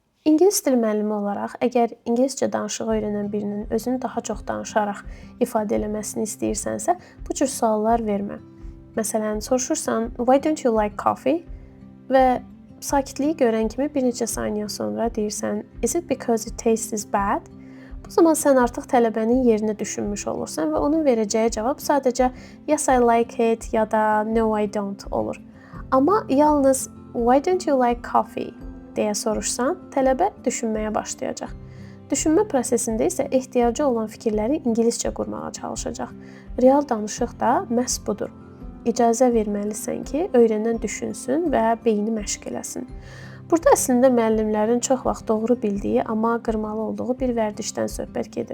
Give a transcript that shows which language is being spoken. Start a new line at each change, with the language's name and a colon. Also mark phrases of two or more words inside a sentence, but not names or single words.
Azerbaijani: İngilis dili müəllimi olaraq, əgər ingiliscə danışığı öyrənən birinin özünü daha çox danışaraq ifadə eləməsini istəyirsənsə, bu cür suallar vermə. Məsələn, soruşursan,
English: "Why don't you like coffee?"
Azerbaijani: və sakitliyi görən kimi bir neçə saniyə sonra deyirsən,
English: "Is it because it tastes bad?"
Azerbaijani: Bu zaman sən artıq tələbənin yerinə düşünmüş olursan və onun verəcəyi cavab sadəcə
English: "Yes, I like it"
Azerbaijani: ya da
English: "No, I don't"
Azerbaijani: olur. Amma yalnız
English: "Why don't you like coffee?"
Azerbaijani: deyə soruşsan, tələbə düşünməyə başlayacaq. Düşünmə prosesində isə ehtiyacı olan fikirləri ingiliscə qurmağa çalışacaq. Real danışıq da məhz budur. İcazə verməlisən ki, öyrənən düşünsün və beyni məşq eləsin. Burada əslində müəllimlərin çox vaxt doğru bildiyi, amma qırmalı olduğu bir vərdişdən söhbət gedir.